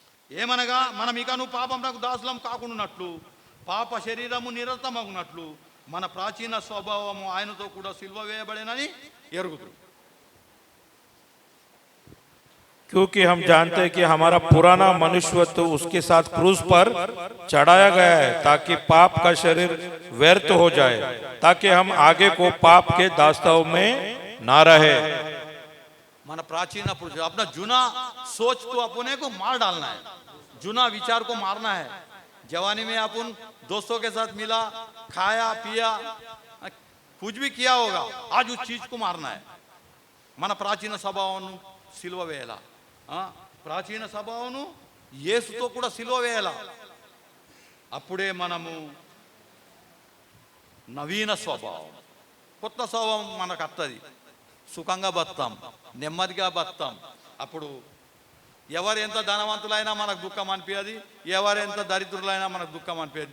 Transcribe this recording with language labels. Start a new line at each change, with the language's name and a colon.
Telugu: ఏమనగా మనం ఇకను పాపమునకు దాసులం కాకుండానట్లు, పాప శరీరము నిరతమగునట్లు మన ప్రాచీన స్వభావము ఆయనతో కూడా సిలువ వేయబడినని ఎరుగుదురు.
Hindi: क्योंकि हम जानते हैं कि हमारा पुराना मनुष्यत्व उसके साथ क्रूस पर चढ़ाया गया है ताकि पाप का शरीर व्यर्थ हो जाए, ताकि हम आगे को पाप के दास्ताव में ना रहे। मन प्राचीन पुरुष अपना जुना सोच को अपने को मार डालना है, जुना विचार को मारना है। जवानी में अपन दोस्तों के साथ मिला, खाया पिया, कुछ भी किया होगा, आज उस चीज को मारना है।
Telugu: मन प्राचीन स्वभावनु సిలువ వేయాల, ప్రాచీన స్వభావమును యేసుతో కూడా సిలువ వేయాల. అప్పుడే మనము నవీన స్వభావం, కొత్త స్వభావం మనకు వస్తుంది. సుఖంగా బతాం, నెమ్మదిగా బతాం. అప్పుడు ఎవరు ఎంత ధనవంతులైనా మనకు దుఃఖం అనిపించదు, ఎవరు ఎంత దరిద్రులైనా మనకు దుఃఖం అనిపించదు.